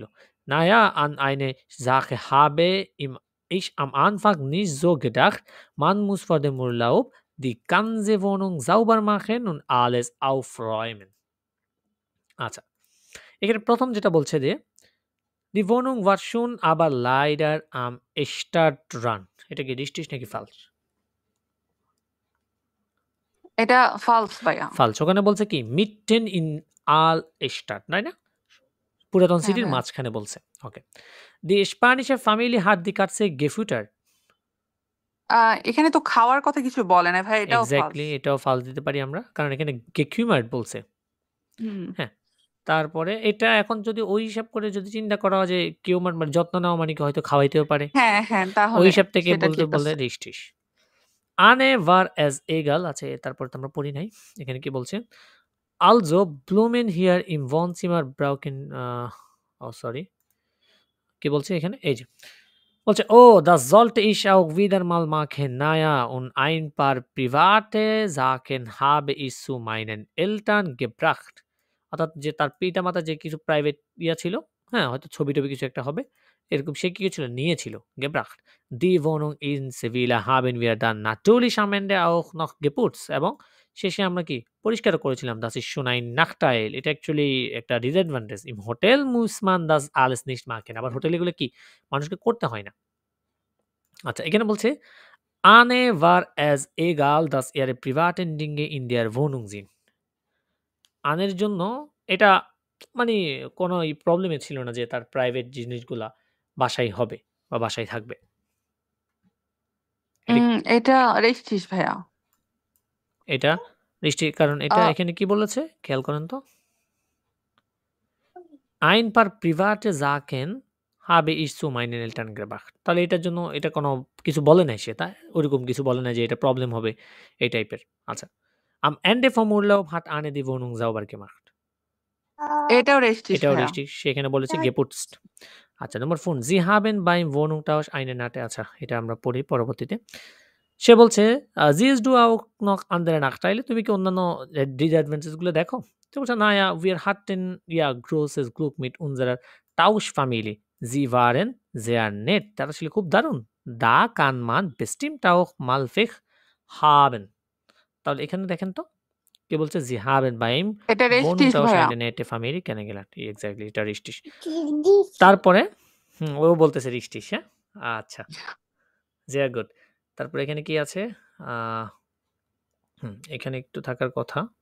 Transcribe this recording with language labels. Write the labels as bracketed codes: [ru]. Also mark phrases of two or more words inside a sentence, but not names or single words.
[de] Naja, an eine Sache habe ich am Anfang nicht so gedacht. Man muss vor dem Urlaub die ganze Wohnung sauber machen und alles aufräumen. [bn] আচ্ছা, এখানে প্রথম যেটা বলছে যে [de] Die Wohnung war schön, aber leider am Stadtrand. [bn] এটা কি richtig নাকি falsch? এটা false ভাইয়া। Falsch ওখানে বলছে কি [de] mitten in Altstadt, [bn] তাই না? পুরাতন হ্যাঁ, সিটির হ্যাঁ। মাঝখানে বলছে। ওকে। [de] Die spanische Familie hat die Katze gefüttert. [bn] এখানে তো খাওয়ার কথা কিছু বলে নাই ভাই, এটাও এক্স্যাক্টলি false। এটাও false দিতে পারি আমরা। কারণ এখানে gekümmert বলছে। হুম। হ্যাঁ। তারপরে এটা এখন যদি ওই হিসাব করে যদি চিন্তা করা হয় যে কিউমার মানে যত্ন নেওয়া মানে কি হয়তো খাওয়াইতেও পারে। হ্যাঁ, হ্যাঁ, ওই তাহলে হিসাব থেকে সেটা বলতে ঠিক বললে আছে। [de] richtig. Anne war es egal [bn] আছে তারপর তো আমরা পড়ি নাই। এখানে কি বলছে? [de] Also Blumen hier im Wohnzimmer brauchen [en] oh sorry [bn] কি বলছে এখানে? এই যে বলছে [de] oh das sollte ich auch wieder mal machen. Naja und ein paar private Sachen habe ich zu meinen Eltern gebracht. [bn] অর্থাৎ যে তার পিতামাতা যে কিছু প্রাইভেট ছিল, হ্যাঁ হয়তো ছবি-টবি কিছু একটা হবে। এরকম সে কি ছিল নিয়েছিল [de] gebracht. Die Wohnung in Sevilla haben wir dann natürlich am Ende auch noch geputzt [bn] এবং শেষে আমরা কি পরিষ্কারও করেছিলাম। [de] Das ist schon ein Nachteil. [bn] এটা অ্যাকচুয়ালি একটা ডিসঅ্যাডভান্টেজ। [de] Im Hotel muss man das alles nicht machen. [bn] আবার হোটেলে এগুলো কি মানুষকে করতে হয় না। আচ্ছা এখানে বলছে [de] Anne war es egal, dass ihre privaten Dinge in der Wohnung sind. [bn] আনের জন্য এটা মানে কোনো প্রবলেমে ছিল না যে তার প্রাইভেট জিনিসগুলা বাসায় হবে বা বাসায় থাকবে। এটা richtig ভাইয়া। এটা richtig কারণ এটা আ এখানে কি বলেছে খেয়াল করেন তো? [de] Ein paar private Sachen habe ich zu meinen Eltern gebracht. [bn] তাহলে এটার জন্য এটা কোনো কিছু বলে নাই সে, তাই? ওরকম কিছু বলে নাই যে এটা প্রবলেম হবে এই টাইপের। আচ্ছা। [de] Am Ende vom Urlaub hat Anne die Wohnung sauber gemacht. [bn] এটাও richtig এটাও ভাইয়া। richtig সেখানে বলেছে geputzt. আচ্ছা নম্বর 4 [de] Sie haben beim Wohnungtausch eine Natte [bn] আচ্ছা এটা আমরা পড়ি পরবর্তীতে। সে বলছে [de] siehst du auch noch andere Nachteile? [bn] তুমি কি অন্যান্য disadvantages গুলো দেখো? তো বলছে [de] naja, wir hatten ja großes Glück mit unserer Tauschfamilie. Sie waren sehr nett. [bn] তারা ছিল খুব দারুণ। [de] Da kann man bestimmt auch mal Pech haben. [bn] তাহলে এখানে দেখেন তো কে বলছে [de] Sie haben beim [bn] এটা richtig [de] Wohnungtausch [bn] ভাইয়া। [de] eine nette Familie kennengelernt. [bn] এক্স্যাক্টলি এটা richtig. তারপরে ও বলতেছে richtig হ্যাঁ? আচ্ছা। [de] Sehr gut. [bn] তারপরে এখানে কি আছে? এখানে একটু থাকার কথা।